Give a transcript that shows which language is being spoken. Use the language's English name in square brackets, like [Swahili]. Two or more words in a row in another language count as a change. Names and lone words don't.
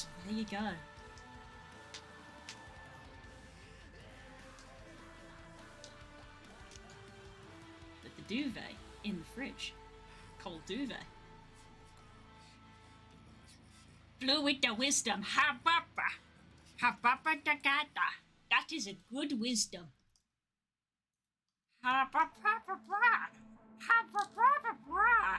[English] There you go. Duvet in the fridge. Cold duvet. Flew with the wisdom. Ha ba ba. Ha ba ba da da da. That is a good wisdom. Ha ba ba ba ba. Ha ba ba ba ba.